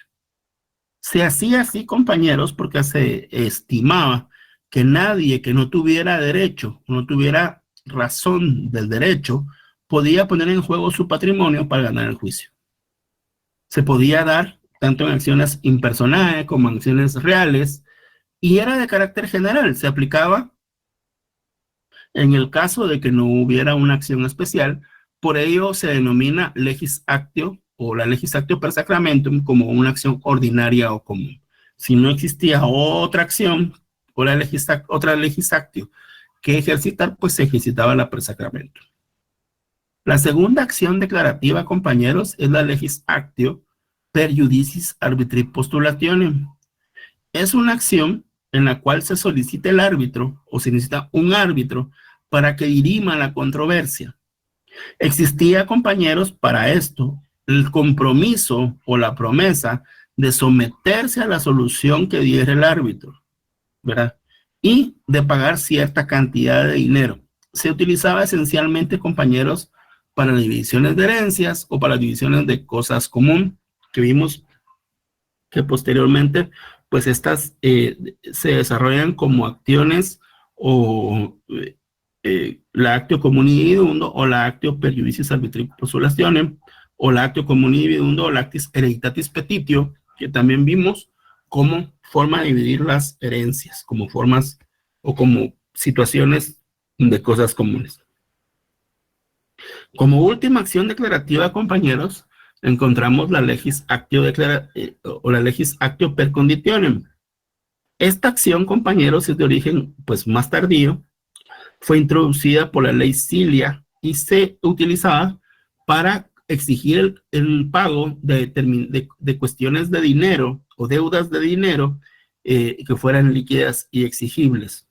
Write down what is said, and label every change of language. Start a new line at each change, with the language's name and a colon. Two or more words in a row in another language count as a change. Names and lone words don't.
Spanish: Se hacía así, compañeros, porque se estimaba que nadie que no tuviera derecho, no tuviera razón del derecho, podía poner en juego su patrimonio para ganar el juicio. Se podía dar tanto en acciones impersonales como en acciones reales, y era de carácter general. Se aplicaba en el caso de que no hubiera una acción especial. Por ello se denomina
Latin: legis actio
Spanish: o la
Latin: legis actio per sacramentum
Spanish: como una acción ordinaria o común. Si no existía otra acción o otra
Latin: legis actio
Spanish: que ejercitar, pues se ejercitaba la
Latin: per sacramentum.
Spanish: La segunda acción declarativa, compañeros, es la
Latin: legis actio per iudicis arbitri postulationem.
Spanish: Es una acción en la cual se solicita el árbitro o se necesita un árbitro para que dirima la controversia. Existía, compañeros, para esto el compromiso o la promesa de someterse a la solución que diera el árbitro, ¿verdad? Y de pagar cierta cantidad de dinero. Se utilizaba esencialmente, compañeros, para divisiones de herencias o para divisiones de cosas comunes, que vimos que posteriormente, pues estas se desarrollan como acciones o la
Latin: actio comuni dividundo
Spanish: o la
Latin: actio per iudicis arbitri postulationem
Spanish: o la
Latin: actio comuni dividundo
Spanish: o la
Latin: actis hereditatis petitio,
Spanish: que también vimos como forma de dividir las herencias, como formas o como situaciones de cosas comunes. Como última acción declarativa, compañeros, encontramos la
Latin: legis actio
Spanish: o la
Latin: legis actio per conditionem.
Spanish: Esta acción, compañeros, es de origen pues más tardío. Fue introducida por la ley Cilia y se utilizaba para exigir el pago de cuestiones de dinero o deudas de dinero que fueran líquidas y exigibles.